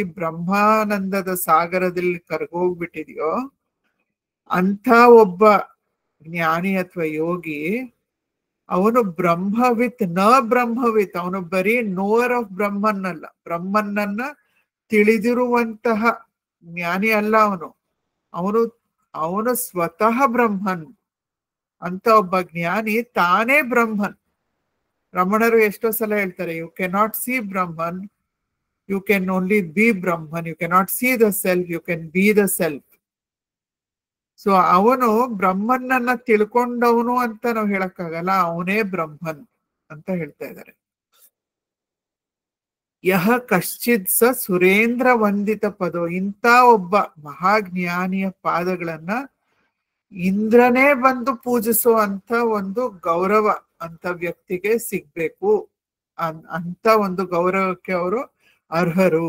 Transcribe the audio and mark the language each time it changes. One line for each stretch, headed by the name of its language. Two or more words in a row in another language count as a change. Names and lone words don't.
Kannada: ಬ್ರಹ್ಮಾನಂದದ ಸಾಗರದಲ್ಲಿ ಕರ್ಗೋಗ್ಬಿಟ್ಟಿದೆಯೋ ಅಂಥ ಒಬ್ಬ ಜ್ಞಾನಿ ಅಥವಾ ಯೋಗಿ, ಅವನು ಬ್ರಹ್ಮವಿತ್ ನ ಬ್ರಹ್ಮವಿತ್, ಅವನು ಬರೀ
English: knower of Brahman
Kannada: ಅಲ್ಲ, ಬ್ರಹ್ಮನ್ನನ್ನ ತಿಳಿದಿರುವಂತಹ ಜ್ಞಾನಿ ಅಲ್ಲ ಅವನು ಸ್ವತಃ ಬ್ರಹ್ಮನ್ ಅಂತ ಒಬ್ಬ ಜ್ಞಾನಿ, ತಾನೇ ಬ್ರಹ್ಮನ್. ರಮಣರು ಎಷ್ಟೋ ಸಲ ಹೇಳ್ತಾರೆ,
English: You cannot see Brahman, you can only be Brahman, you cannot see the self, you can be the self.
Kannada: ಸೊ ಅವನು ಬ್ರಹ್ಮನ್ನನ್ನ ತಿಳ್ಕೊಂಡವನು ಅಂತ ನಾವು ಹೇಳಕ್ಕಾಗಲ್ಲ, ಅವನೇ ಬ್ರಹ್ಮನ್ ಅಂತ ಹೇಳ್ತಾ ಇದ್ದಾರೆ.
Sanskrit: ಯಹ ಕಶ್ಚಿತ್ ಸ ಸುರೇಂದ್ರ ವಂದಿತ ಪದೋ.
Kannada: ಇಂಥ ಒಬ್ಬ ಮಹಾಜ್ಞಾನಿಯ ಪಾದಗಳನ್ನ ಇಂದ್ರನೇ ಬಂದು ಪೂಜಿಸೋ ಅಂತ ಒಂದು ಗೌರವ ಅಂತ ವ್ಯಕ್ತಿಗೆ ಸಿಗ್ಬೇಕು. ಅಂತ ಒಂದು ಗೌರವಕ್ಕೆ ಅವರು ಅರ್ಹರು.